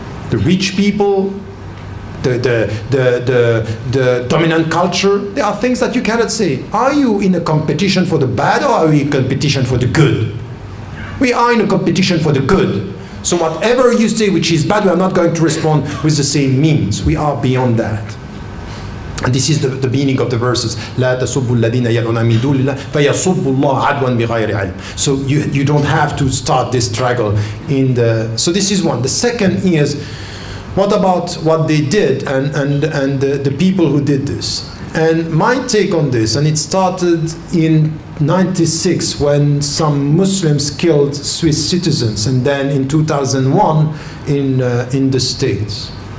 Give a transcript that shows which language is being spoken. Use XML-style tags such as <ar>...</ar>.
<en>The rich people, the dominant culture, there are things that you cannot say. Are you in a competition for the bad, or are we in a competition for the good? We are in a competition for the good. So whatever you say which is bad, we are not going to respond with the same means. We are beyond that. And this is the meaning of the verses.</en> <ar>لا تسبوا الذين يدعون من دون الله فيسبوا الله عدوا بغير علم.</ar> <en>So you don't have to start this struggle in the. So this is one. The second is, what about what they did and the people who did this? And my take on this, and it started in '96 when some Muslims killed Swiss citizens, and then in 2001 in the States.</en>